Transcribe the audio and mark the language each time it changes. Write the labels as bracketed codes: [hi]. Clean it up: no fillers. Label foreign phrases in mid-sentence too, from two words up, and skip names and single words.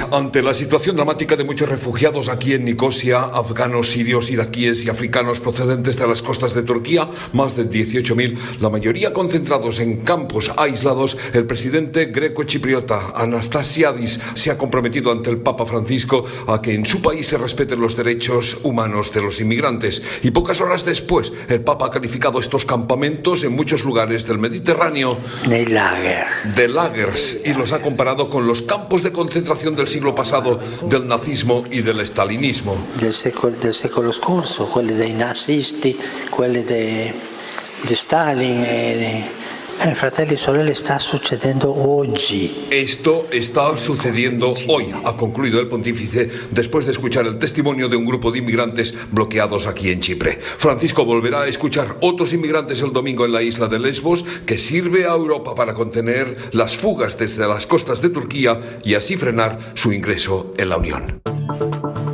[es] Ante la situación dramática de muchos refugiados aquí en Nicosia, afganos, sirios, iraquíes y africanos procedentes de las costas de Turquía, más de 18.000, la mayoría concentrados en campos aislados, el presidente greco-chipriota Anastasiadis se ha comprometido ante el Papa Francisco a que en su país se respeten los derechos humanos de los inmigrantes. Y pocas horas después, el Papa ha calificado estos campamentos en muchos lugares del Mediterráneo de lagers y los ha comparado con los campos de concentración del siglo pasado, del nazismo y del stalinismo. [it] Del secolo scorso, quelli dei nazisti, quelli di Stalin e Fratelli e sorelle, [es] está sucediendo hoy. Esto está sucediendo hoy, ha concluido el pontífice después de escuchar el testimonio de un grupo de inmigrantes bloqueados aquí en Chipre. Francisco volverá a escuchar otros inmigrantes el domingo en la isla de Lesbos, que sirve a Europa para contener las fugas desde las costas de Turquía y así frenar su ingreso en la Unión.